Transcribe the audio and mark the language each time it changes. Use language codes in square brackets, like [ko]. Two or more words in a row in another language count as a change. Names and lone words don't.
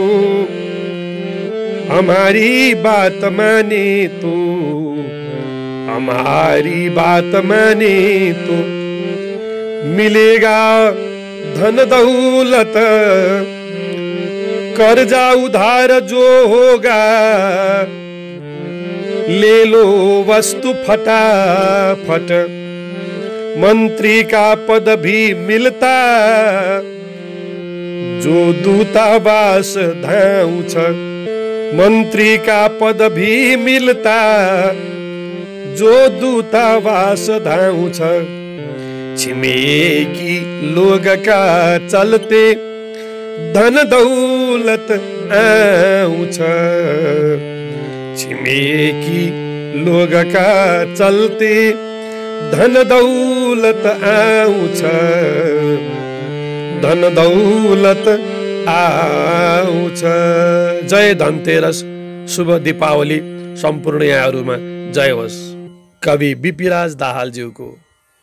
[hi] हमारी बात माने तो, हमारी बात माने तो मिलेगा धन दौलत, कर्जा उधार जो होगा ले लो वस्तु फटाफट। मंत्री का पद भी मिलता जो [ne] दूतावास धाउँछ, [hi] मंत्री का पद भी मिलता जो दूतावास धाउँछ। [ne] छिमेकी लोग का चलते धन दौलत आउँछ, छिमेकी लोग का चलते धन दौलत आउँछ, धन दौलत आउँछ। जय धनतेरस, शुभ दीपावली सम्पूर्ण यहाँहरुमा जय होस्। कवि बिपिराज दाहालज्यूको